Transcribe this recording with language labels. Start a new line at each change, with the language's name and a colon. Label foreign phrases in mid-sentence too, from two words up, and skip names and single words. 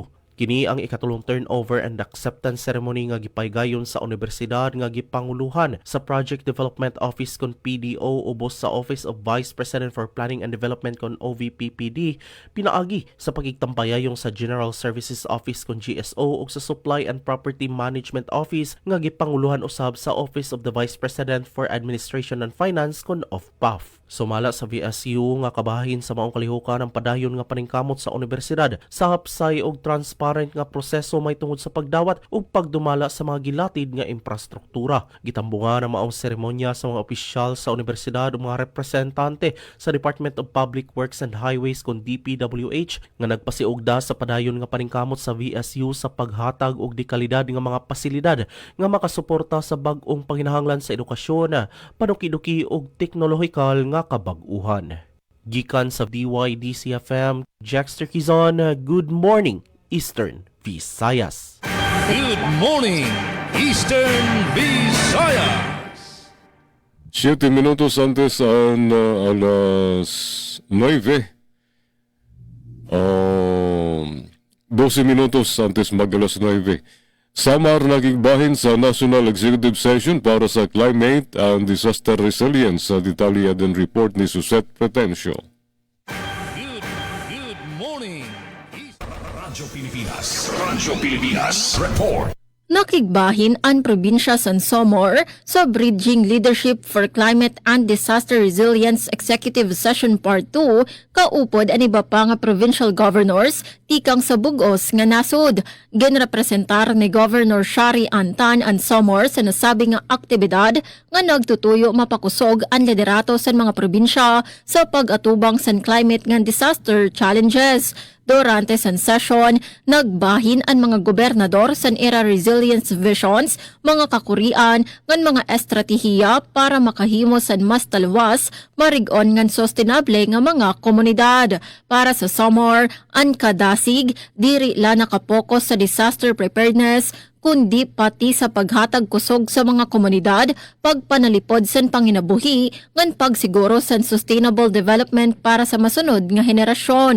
Cebuano: Kini ang ikatulong turnover and acceptance ceremony nga gipaygayon sa universidad nga gipanguluhan sa Project Development Office kon PDO ubos sa Office of Vice President for Planning and Development kon OVPPD, pinaagi sa pagigtampayayong sa General Services Office kon GSO ug sa Supply and Property Management Office nga gipanguluhan usab sa Office of the Vice President for Administration and Finance kon OFPAF. Sumala sa VSU nga kabahin sa maong kalihukan ang padayon nga paningkamot sa universidad sa hapsay og transparent nga proseso may tungod sa pagdawat ug pagdumala sa mga gilatid nga infrastruktura. Gitambungan ang maong seremonya sa mga opisyal sa universidad ug mga representante sa Department of Public Works and Highways kon DPWH nga nagpasiugda sa padayon nga paningkamot sa VSU sa paghatag og dekalidad nga mga pasilidad nga makasuporta sa bag-ong panginahanglan sa edukasyon, panukiduki ug teknolohikal nga kabag-uhan. Gikan sa DYDC-FM, Jexter Quizon,
English: good morning, Eastern Visayas. Good morning, Eastern Visayas.
Waray: 7 minutos antes an alas 9. 12 minutos antes mag alas 9. Samar nagigbahin sa National Executive Session para sa Climate and Disaster Resilience sa detalye din report ni Suzette Pretencio.
English: Good morning, Radyo Pilipinas Report.
Waray: Nakigbahin ang probinsya San Samar sa Bridging Leadership for Climate and Disaster Resilience Executive Session Part 2 kaupod ang iba pa nga provincial governors tikang sa bugos nga nasod. Genrepresentar ni Governor Shari Antan ang Samar sa nasabing nga aktibidad nga nagtutuyo mapakusog ang liderato sa mga probinsya sa pag-atubang sa climate nga
English: disaster challenges.
Waray: Durante san session, nagbahin ang mga gobernador san era
English: resilience visions,
Waray: mga kakurian, ngan mga estratehiya para makahimo san mas talwas, marigon ngan sustainable nga mga komunidad. Para sa summer, ang kadasig, diri la nakapokus sa
English: disaster preparedness,
Waray: kundi pati sa paghatag kusog sa mga komunidad, pagpanalipod san panginabuhi, ngan pagsiguro san
English: sustainable development
Waray: para sa masunod nga henerasyon.